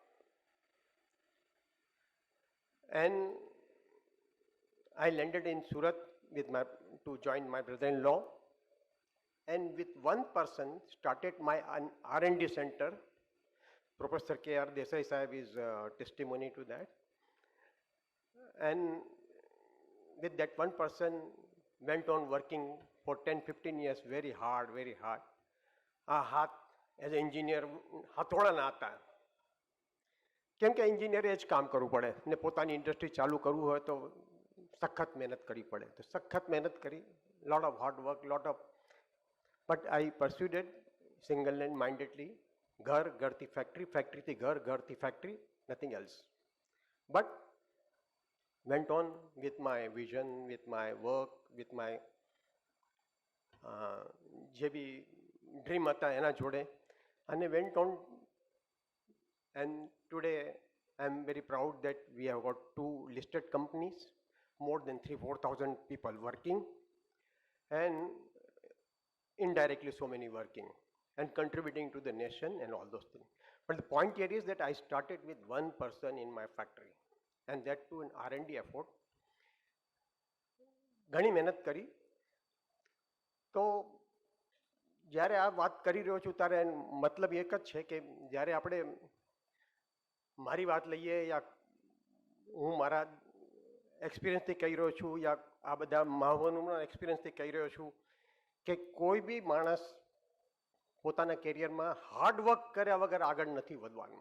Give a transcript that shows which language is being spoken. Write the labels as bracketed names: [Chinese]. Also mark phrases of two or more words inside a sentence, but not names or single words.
[English] And I landed in Surat to join my brother-in-law, and with one person started my R&D center. Professor K.R. Desai Sahib is testimony to that. And with that one person went on working for 10-15 years very hard. [Gujarati] આ હાથ [English] as a engineer [Gujarati] હથોડા ના હતા, કેમ કે એન્જિનિયરે જ કામ કરવું પડે ને પોતાની ઇન્ડસ્ટ્રી ચાલુ કરવું હોય તો સખત મહેનત કરવી પડે. તો સખત મહેનત કરી, [English] lot of hard work, but I pursueded single mindedly. [Gujarati] ઘરથી ફેક્ટરી, ફેક્ટરીથી ઘરથી ફેક્ટરી, [English] nothing else. બટ went on with my vision, with my work, with my [Gujarati] જે બી ડ્રીમ હતા એના જોડે, અને [English] went on, and today I am very proud that we have got 2 listed companies, more than 3,000-4,000 people working, and indirectly so many working and contributing to the nation and all those things. But the point here is that I started with one person in my factory, and that too an R&D effort. [Gujarati] ઘણી મહેનત કરી. તો જ્યારે આ વાત કરી રહ્યો છું ત્યારે મતલબ એક જ છે કે જ્યારે આપણે મારી વાત લઈએ યા હું મારા એક્સપિરિયન્સથી કહી રહ્યો છું યા આ બધા મહાનુભાવોના એક્સપિરિયન્સથી કહી રહ્યો છું કે કોઈ બી માણસ પોતાના કેરિયરમાં હાર્ડવર્ક કર્યા વગર આગળ નથી વધવાનું.